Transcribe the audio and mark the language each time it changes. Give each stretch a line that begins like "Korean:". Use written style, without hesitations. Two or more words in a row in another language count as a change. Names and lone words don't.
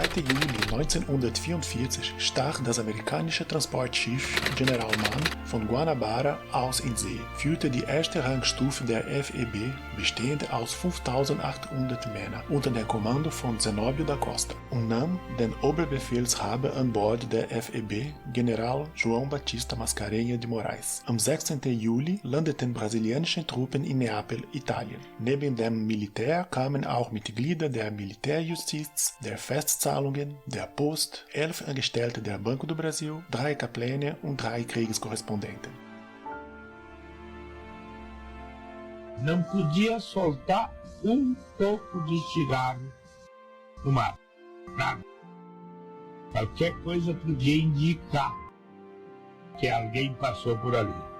German: Juli 1944 stach das amerikanische Transportschiff General Mann von Guanabara aus in See, führte die erste Rangstufe der FEB, bestehend aus 5.800 Männern, unter dem Kommando von Zenóbio da Costa und nahm den Oberbefehlshaber an Bord der FEB, General João Batista Mascarenhas de Moraes. Am 16. Juli landeten brasilianische Truppen in Neapel, Italien. Neben dem Militär kamen auch Mitglieder der Militärjustiz, der Festzahlungen, der Post, 11 Angestellte der Banco do Brasil, 3 Kapläne und 3 Kriegskorrespondenten.
Portuguese: Não podia soltar toco de cigarro no mar. Nada. Qualquer coisa podia indicar que alguém passou por ali.